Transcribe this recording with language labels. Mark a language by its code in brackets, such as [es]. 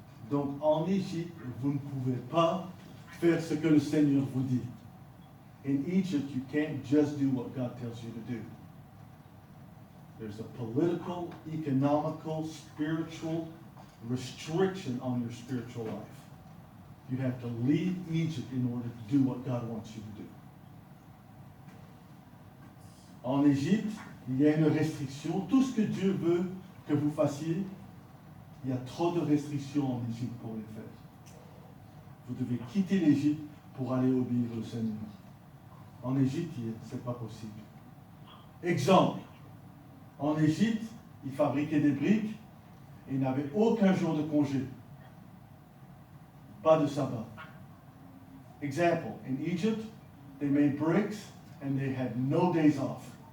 [fr] Donc en Égypte, vous ne pouvez pas faire ce que le Seigneur vous dit. [en] In Egypt, you can't just do what God tells you to do. There's a political, economical, spiritual restriction on your spiritual life. You have to leave Egypt in order to do what God wants you to do. [fr] En Égypte, il y a une restriction. Tout ce que Dieu veut que vous fassiez, il y a trop de restrictions en Égypte pour les faire. Vous devez quitter l'Égypte pour aller obéir au Seigneur. En Égypte, ce n'est pas possible. Exemple, en Égypte, ils fabriquaient des briques et ils n'avaient aucun jour de congé. Pas de sabbat. [en] Example, in Egypt, they made bricks and they had no days off.